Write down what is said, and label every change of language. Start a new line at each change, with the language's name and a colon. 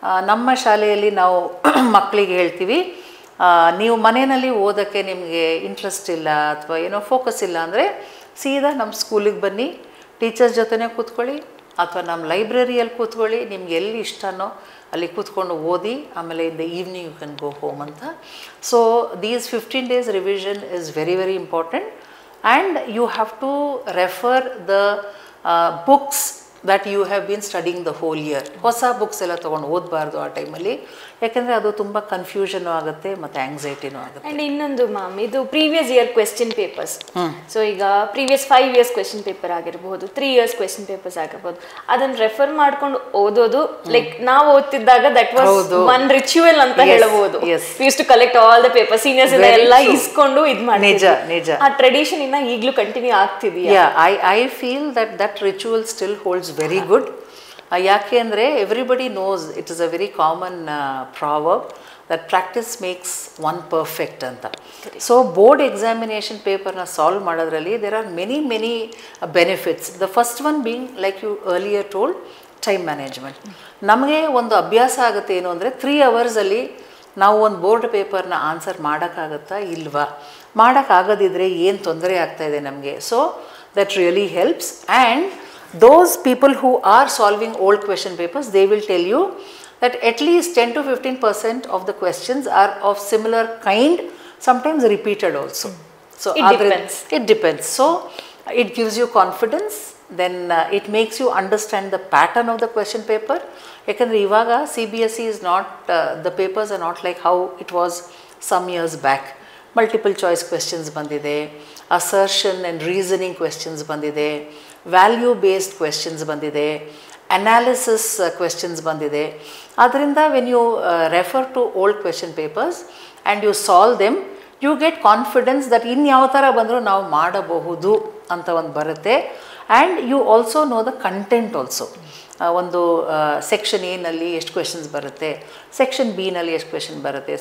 Kannada: ನಮ್ಮ ಶಾಲೆಯಲ್ಲಿ ನಾವು ಮಕ್ಕಳಿಗೆ ಹೇಳ್ತೀವಿ, ನೀವು ಮನೆಯಲ್ಲಿ ಓದೋಕ್ಕೆ ನಿಮಗೆ ಇಂಟ್ರೆಸ್ಟ್ ಇಲ್ಲ ಅಥವಾ ಏನೋ ಫೋಕಸ್ ಇಲ್ಲ ಅಂದರೆ ಸೀದಾ ನಮ್ಮ ಸ್ಕೂಲಿಗೆ ಬನ್ನಿ, ಟೀಚರ್ಸ್ ಜೊತೆನೇ ಕೂತ್ಕೊಳ್ಳಿ ಅಥವಾ ನಮ್ಮ ಲೈಬ್ರರಿಯಲ್ಲಿ ಕೂತ್ಕೊಳ್ಳಿ, ನಿಮ್ಗೆ ಎಲ್ಲಿ ಇಷ್ಟನೋ ಅಲ್ಲಿ ಕೂತ್ಕೊಂಡು ಓದಿ, ಆಮೇಲೆ
English: in the evening you can go home
Kannada: ಅಂತ.
English: So these 15 days revision is very very important. And you have to refer the books that you have been studying the whole year.
Kannada: ಹೊಸ ಬುಕ್ಸ್ ಎಲ್ಲ ತೊಗೊಂಡು ಓದಬಾರ್ದು ಆ ಟೈಮಲ್ಲಿ, ಯಾಕೆಂದರೆ ಅದು ತುಂಬ confusion ಆಗುತ್ತೆ ಮತ್ತು ಆ್ಯಂಗ್ಸೈಟಿನೂ ಆಗುತ್ತೆ. ಆ್ಯಂಡ್ ಇನ್ನೊಂದು ಮ್ಯಾಮ್, ಇದು previous year question papers. So ಈಗ ಪ್ರೀವಿಯಸ್ 5 years ಕ್ವೆಶ್ಚನ್ ಪೇಪರ್ ಆಗಿರ್ಬೋದು, 3 years ಕ್ವೆಶ್ಚನ್ ಪೇಪರ್ಸ್ ಆಗಿರ್ಬೋದು, ಅದನ್ನು ರೆಫರ್ ಮಾಡ್ಕೊಂಡು ಓದೋದು ಲೈಕ್ ನಾವು ಓದ್ತಿದ್ದಾಗ
English: that was one ritual
Kannada: ಅಂತ ಹೇಳಬಹುದು.
English: we use to collect all the paper,
Kannada: seniors ಎಲ್ಲ ಇಸ್ಕೊಂಡು ಇದು ಮಾಡಿ. ನಿಜ ನಿಜ. ಆ ಟ್ರೆಡಿಷನ್ ಇನ್ನ ಈಗಲೂ continue ಆಗ್ತಿದೆಯಾ?
English: I feel that ritual still holds very good.
Kannada: ಯಾಕೆ ಅಂದರೆ
English: Everybody knows it is a very common proverb that practice makes one perfect ಅಂತ. So board examination ಪೇಪರ್ನ solve ಮಾಡೋದ್ರಲ್ಲಿ there are many benefits. The first one being like you earlier told, time management.
Kannada: ನಮಗೆ ಒಂದು ಅಭ್ಯಾಸ ಆಗುತ್ತೆ ಏನು ಅಂದರೆ 3 hours ನಾವು ಒಂದು ಬೋರ್ಡ್ ಪೇಪರ್ನ ಆನ್ಸರ್ ಮಾಡೋಕ್ಕಾಗತ್ತಾ ಇಲ್ವಾ, ಮಾಡೋಕ್ಕಾಗದಿದ್ದರೆ ಏನು ತೊಂದರೆ ಆಗ್ತಾಯಿದೆ ನಮಗೆ.
English: So that really helps. And those people who are solving old question papers, they will tell you that at least 10 to 15% of the questions are of similar kind, sometimes repeated also. So it depends. So it gives you confidence, then it makes you understand the pattern of the question paper.
Kannada: Ekandre ivaga
English: CBSE is not, the papers are not like how it was some years back.
Kannada: Multiple choice questions bandide, assertion and reasoning questions bandide, value based questions ಬಂದಿದೆ, analysis questions ಬಂದಿದೆ.
English: ಆದ್ದರಿಂದ when you refer to old question papers and you solve them, you get confidence that
Kannada: ಇನ್ಯಾವ ಥರ ಬಂದರೂ ನಾವು ಮಾಡಬಹುದು ಅಂತ ಒಂದು ಬರುತ್ತೆ.
English: And you also know the content also.
Kannada: ಒಂದು ಸೆಕ್ಷನ್ ಎನಲ್ಲಿ ಎಷ್ಟು ಕ್ವೆಶನ್ಸ್ ಬರುತ್ತೆ, ಸೆಕ್ಷನ್ ಬಿನಲ್ಲಿ ಎಷ್ಟು ಕ್ವೆಶನ್ ಬರುತ್ತೆ.